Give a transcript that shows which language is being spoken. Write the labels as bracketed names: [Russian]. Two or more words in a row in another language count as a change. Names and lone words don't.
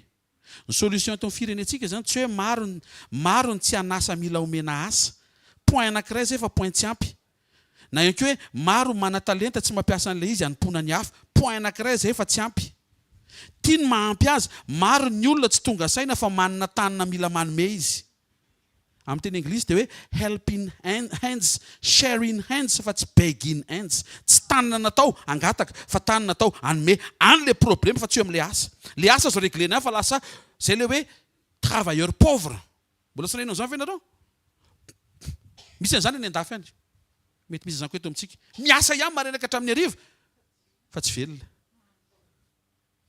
[Malagasy] Ny solution atao firenetsika zany tsy hoe maro ny tsy hanasa mila omena asa. Point anankiray zay fa point tsy ampy. Na ihany koa hoe maro mana-talenta tsy mampiasa an'ilay izy hanompoana ny hafa. Point anankiray zay fa tsy ampy. Tiany mahampy azy, maro ny olona tsy tonga saina fa manana tanana mila manome izy. Amin'ny teny anglisy dia hoe [English] helping hands, sharing hands [Malagasy] fa tsy [English] begging hands. [Malagasy] Tsy tanana natao angataka fa tanana natao hanome an'ilay problème fa tsy eo amin'ilay asa. Le asa zao réglena fa lasa zay le hoe [French] travailleur pauvre. [Malagasy] Mbola sanainao izany ve ianareo? Misy an'izany any an-dafy any. Mety misy izany koa eto amintsika. Miasa ihany marenaka hatramin'ny hariva fa tsy velona.